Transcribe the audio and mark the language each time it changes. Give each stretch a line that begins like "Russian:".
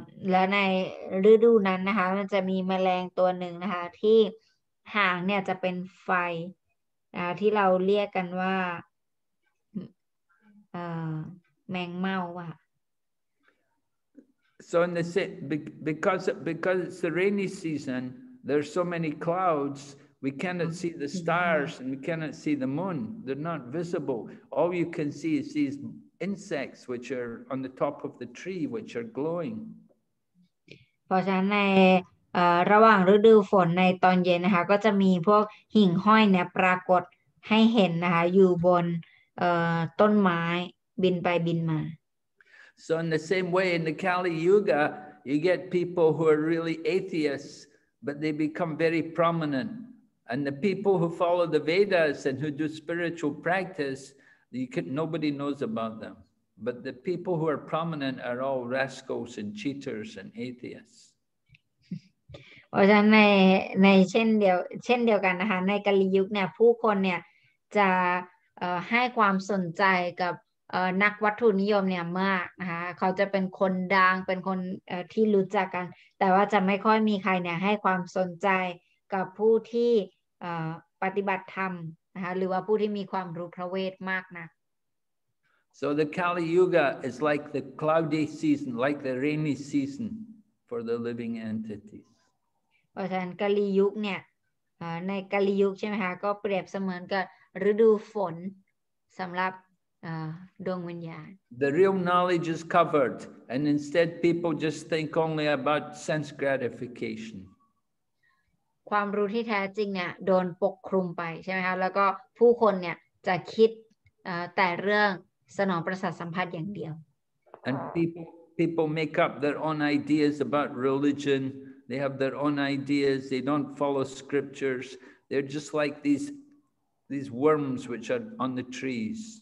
Thai: และในฤดูนั้นนะคะมันจะมีแมลงตัวหนึ่งนะคะที่หางเนี่ยจะเป็นไฟที่เราเรียกกันว่าแมงเม่าว่ะ
English: So because it's the rainy season, there's so many clouds, we cannot see the stars and we cannot see the moon. They're not visible. All you can see is these insects which are on the top of the tree which are glowing.
Thai: เพราะฉะนั้นในระหว่างฤดูฝนในตอนเย็นนะคะก็จะมีพวกหิ่งห้อยเนี่ยปรากฏให้เห็นนะคะอยู่บนต้นไม้บินไปบินมา
English: So in the same way in the Kali Yuga you get people who are really atheists but they become very prominent, and the people who follow the Vedas and who do spiritual practice nobody knows about them, but the people who are prominent are all rascals and cheaters and atheists.
Thai: ราะฉะนั้นในเช่นเดียวกันนะคะในกาลียุคเนี่ยผู้คนเนี่ยจะให้ความสนใจกับนักวัตถุนิยมเนี่ยมากนะคะเขาจะเป็นคนดังเป็นคนที่รู้จักกันแต่ว่าจะไม่ค่อยมีใครเนี่ยให้ความสนใจกับผู้ที่ปฏิบัติธรรมนะคะหรือว่าผู้ที่มีความรู้พระเวทมากนะ
English: So the Kali Yuga is like the cloudy season, like the rainy season for the living entities.
Thai: เพราะฉะนั้นกาลียุคเนี่ยในกาลียุคใช่ไหมคะก็เปรียบเสมือนกับฤดูฝนสำหรับดวงวิญญาณ
English: The real knowledge is covered, and instead people just think only about sense gratification.
Thai: ความรู้ที่แท้จริงเนี่ยโดนปกคลุมไปใช่ไหมคะแล้วก็ผู้คนเนี่ยจะคิดแต่เรื่องสนองประสาทสัมผัสอย่างเดียว
English: And people make up their own ideas about religion. They have their own ideas. They don't follow scriptures. They're just like these worms which are on the trees.